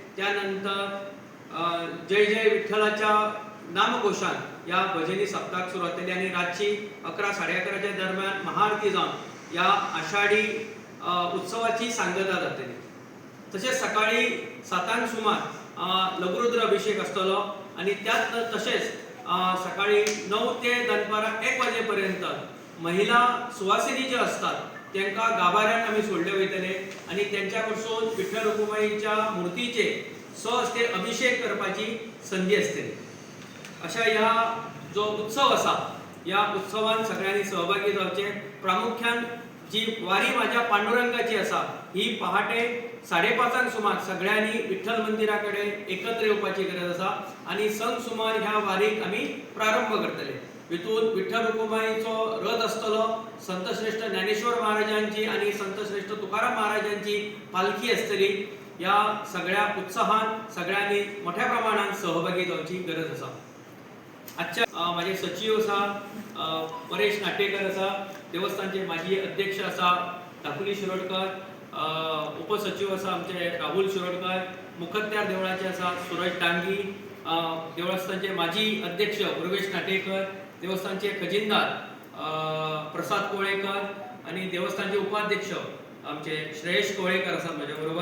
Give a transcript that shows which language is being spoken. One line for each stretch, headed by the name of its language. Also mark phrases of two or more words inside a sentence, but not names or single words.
Konkani: त्यानंतर जय जय विठ्ठलाच्या नामघोषान या भजनी सप्ताह सुरू जातली आणि रातची 11-11:30च्या दरम्यान महाआरती जावन या आषाढी उत्सवाची सांगता जातली। तसेच सकाळी 7 सुमार लघुरुद्र अभिषेक असतलो आणि त्यात तसेच सकाळी 9 ते दनपारा 1 वाजेपर्यंत महिला सुवासिनी ज्या असतात त्यांना गाभाऱ्यात आम्ही सोडले वयतले आणि त्यांच्याकडसून विठ्ठल रखुमाईच्या मूर्तीचे सहस्ते अभिषेक करपाची संधी असते. अशा ह्या जो उत्सव असा या उत्सवात सगळ्यांनी सहभागी जावचे. प्रामुख्यान जी वारी माझ्या पांडुरंगाची असा ही पहाटे 5:30 सुमार सगळ्यांनी विठ्ठल मंदिराकडे एकत्र येवपाची गरज असा आणि संक सुमार ह्या वारीक आम्ही प्रारंभ करतले. हितून विठ्ठल रखुमाईचो रथ असतलो, संतश्रेष्ठ ज्ञानेश्वर महाराजांची आणि संतश्रेष्ठ तुकाराम महाराजांची पालखी असतली. या सगळ्या उत्साहान सगळ्यांनी मोठ्या प्रमाणात सहभागी जावची गरज असा. आजच्या माझे सचिव असा परेश नाटेकर असा, देवस्थानचे माजी अध्यक्ष असा दाखुली शिरोडकर, उपसचिव असा आमचे राहुल शिरोडकर, मुखत्यार देवळाचे असा सूरज डांगी, देवस्थानचे माजी अध्यक्ष प्रवेश नाटेकर, देवस्थानचे खजिनदार प्रसाद कोळेकर आणि देवस्थानचे उपाध्यक्ष आमचे श्रेयश कोळेकर असा माझ्या बरोबर.